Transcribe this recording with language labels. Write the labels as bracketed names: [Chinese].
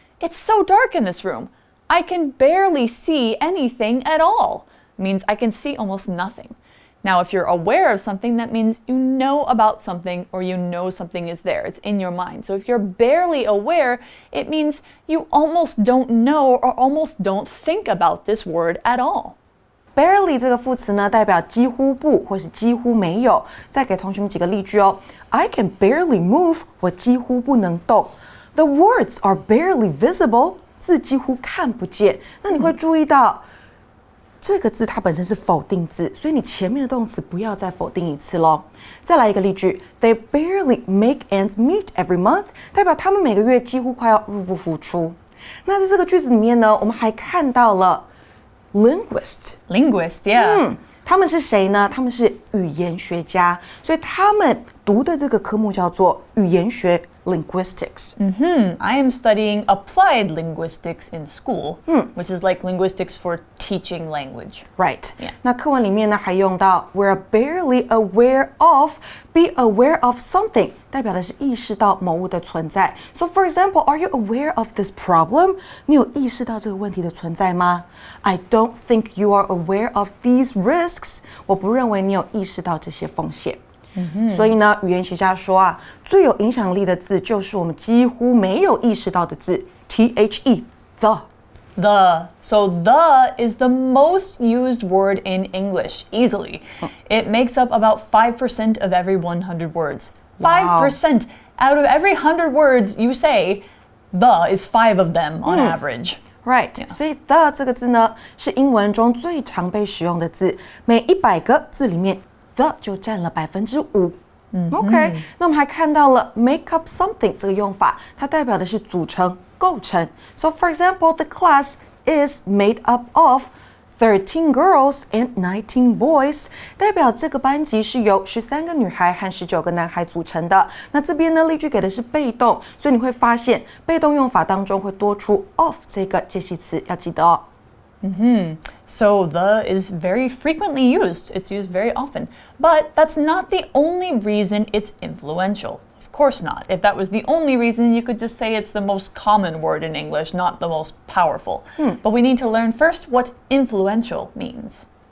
[English] It's so dark in this room. I can barely see anything at all. Means I can see almost nothing. Now, if you're aware of something, that means you know about something or you know something is there. It's in your mind. So if you're barely aware, it means you almost don't know or almost don't think about this word at all. [Chinese] Barely 这个副词呢，代表几乎不或是几乎没有。再给同学们几个例句哦。 [English] I can barely move， [Chinese] 我几乎不能动。 [English] The words are barely visible， [Chinese] 字几乎看不见。那你会注意到。这个字它本身是否定字，所以你前面的动词不要再否定一次咯。再来一个例句 ， [English] They barely make ends meet every month， [Chinese] 代表他们每个月几乎快要入不敷出。那在这个句子里面呢，我们还看到了 linguist。 [English] Linguist, yeah. [Chinese] 他们是谁呢？他们是语言学家，所以他们读的这个科目叫做语言学 linguistics. [English] I am studying applied linguistics in school, which is like linguistics for teaching language. Right. Yeah. [Chinese] 那课文里面呢还用到 [English] we're barely aware of, be aware of something， [Chinese] 代表的是意识到某物的存在。 [English] So for example, are you aware of this problem? [Chinese] 你有意识到这个问题的存在吗？ [English] I don't think you are aware of these risks. [Chinese] 我不认为你有意识到这些风险。所以呢，语言学家说啊，最有影响力的字就是我们几乎没有意识到的字 ，the。 [English] The. So the is the most used word in English, easily. It makes up about 5% of every 100 words. 5%. Out of every 100 words you say, the is 5 of them on average. Right. [Chinese] 所以 the 这个字呢，是英文中最常被使用的字，每100个字里面。 The 就占了5%。 OK， 那我们还看到了 [English] make up something [Chinese] 这个用法，它代表的是组成、构成。 [English] So for example, the class is made up of 13 girls and 19 boys， [Chinese] 代表这个班级是由13个女孩和19个男孩组成的。那这边呢，例句给的是被动，所以你会发现被动用法当中会多出 of 这个介系词，要记得哦。 [English] So the is very frequently used. It's used very often. But that's not the only reason it's influential. Of course not. If that was the only reason, you could just say it's the most common word in English, not the most powerful. But we need to learn first what influential means.